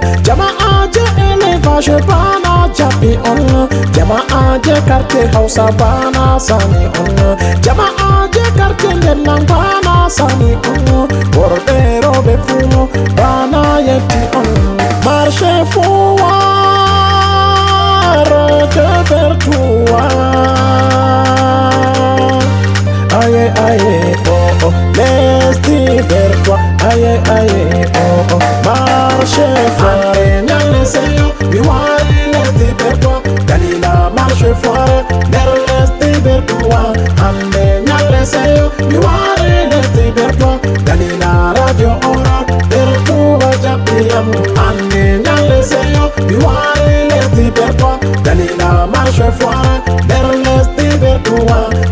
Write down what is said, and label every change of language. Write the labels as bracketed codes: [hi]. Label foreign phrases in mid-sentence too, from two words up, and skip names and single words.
[ff] Jama aje élevage, bana japi on, Jama aje quartier Hausa, bana sani on, Jama aje quartier Ndemlang, bana sani on, worɓe roɓe fu, bana yetti on, [fr] marché foire de Bertoua. Aye, aye, oh, oh, les Tibertois. Aye, aye, oh, oh, marché foire. [ff] Nyale seyo, mi wari [fr] les Tibertois. [ff] Dalila [fr] marché foire, [ff] der [fr] les Tibertois. [ff] Hande nyale seyo, mi wari [fr] les Tibertois. [ff] Dalila radio ora, Bertoua japiam. Hande nyale seyo, mi wari [fr] les Tibertois. [ff] Dalila [fr] marché foire, [ff] der [fr] les Tibertois.